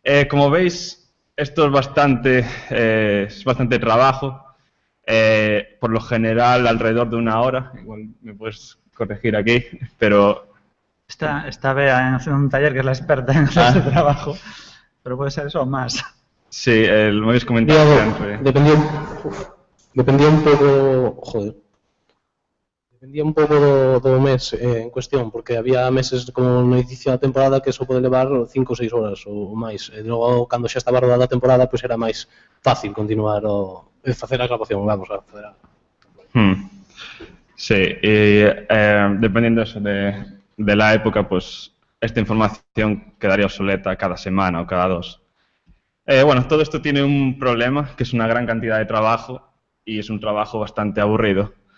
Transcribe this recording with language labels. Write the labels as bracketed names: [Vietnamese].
[Spanish] Como veis, esto es bastante trabajo, por lo general alrededor de 1 hora, igual me puedes corregir aquí, pero... Está Bea en un taller que es la experta en ese trabajo, pero puede ser eso o más. Sí, lo habéis comentado siempre. [Galician] Dependía un pouco, dependía un pouco do mes en cuestión, porque había meses como no inicio da temporada que eso pode levar 5 ou 6 horas ou máis, e logo cando xa estaba rodada a temporada pois era máis fácil continuar facer a grabación, vamos a facer [Spanish] Sí, y dependiendo eso de la época, pues esta información quedaría obsoleta cada semana o cada 2. Bueno, todo esto tiene un problema, que es una gran cantidad de trabajo y es un trabajo bastante aburrido.